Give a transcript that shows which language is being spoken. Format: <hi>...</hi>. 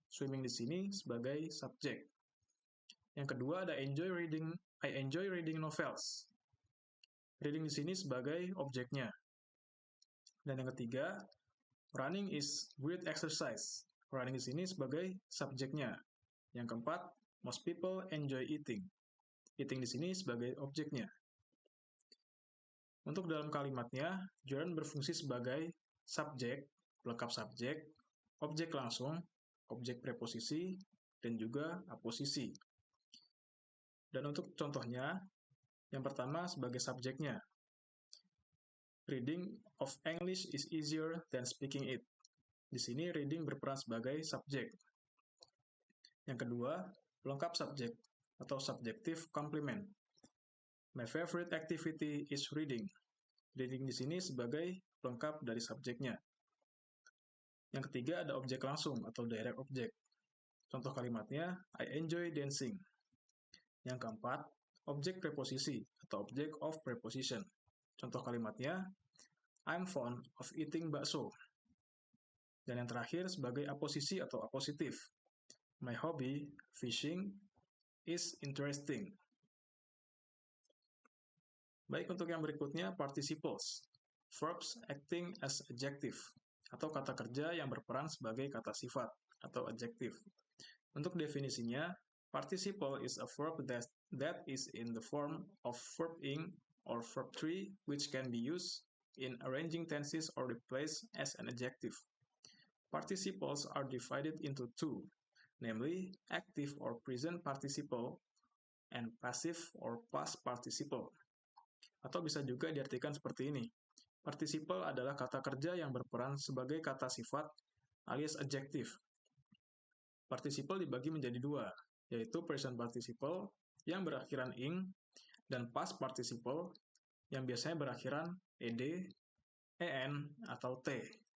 <id>Swimming di sini sebagai subjek. Yang kedua ada</id> <en>I enjoy reading novels.</en> <id>Reading di sini sebagai objeknya. Dan yang ketiga,</id> <en>running is great exercise.</en> <id>Running di sini sebagai subjeknya. Yang keempat,</id> <en>most people enjoy eating.</en> <id>Eating di sini sebagai objeknya. Untuk dalam kalimatnya, gerund berfungsi sebagai subjek, pelengkap subjek, objek langsung, objek preposisi, dan juga aposisi. Dan untuk contohnya, yang pertama sebagai subjeknya.</id> <en>Reading of English is easier than speaking it.</en> <id>Di sini reading berperan sebagai subjek. Yang kedua, pelengkap subjek atau subjective complement.</id> <en>My favorite activity is reading.</en> <id>Reading di sini sebagai pelengkap dari subjeknya. Yang ketiga ada objek langsung atau direct object. Contoh kalimatnya,</id> <en>I enjoy dancing.</en> <id>Yang keempat, objek preposisi atau object of preposition. Contoh kalimatnya,</id> <en>I'm fond of eating bakso.</en> <id>Dan yang terakhir sebagai aposisi atau apositif.</id> <en>My hobby, fishing, is interesting.</en> <id>Baik, untuk yang berikutnya, participles.</id> <en>Verbs acting as adjective,</en> <id>atau kata kerja yang berperan sebagai kata sifat, atau adjective. Untuk definisinya,</id> <en>participle is a verb that is in the form of verb ing or verb tree, which can be used in arranging tenses or replaced as an adjective. Participles are divided into two, namely active or present participle and passive or past participle.</en> <id>Atau bisa juga diartikan seperti ini. Participle adalah kata kerja yang berperan sebagai kata sifat alias adjektif. Participle dibagi menjadi dua, yaitu present participle yang berakhiran ing dan past participle yang biasanya berakhiran ed, en, atau t.</id>